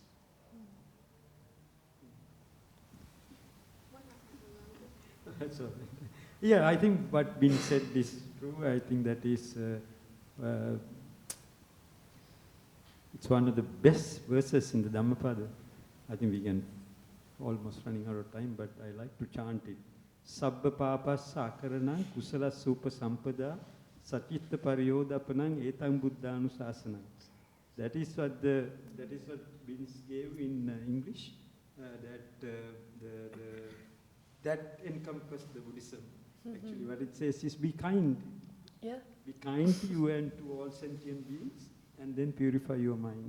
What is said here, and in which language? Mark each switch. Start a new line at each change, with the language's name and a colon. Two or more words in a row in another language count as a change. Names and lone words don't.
English: That's all. Yeah, I think what Binh said is true. I think that is it's one of the best verses in the Dhammapada. I think we can almost running out of time, but I like to chant it.
Pali: Sabba papassa akaranang kusala supa sampada satitta pariyodapanang etang buddhanusasanang.
English: That is what Binh gave in English. That encompasses the Buddhism. Actually, what it says is be kind. Yeah. Be kind to you and to all sentient beings, and then purify your mind.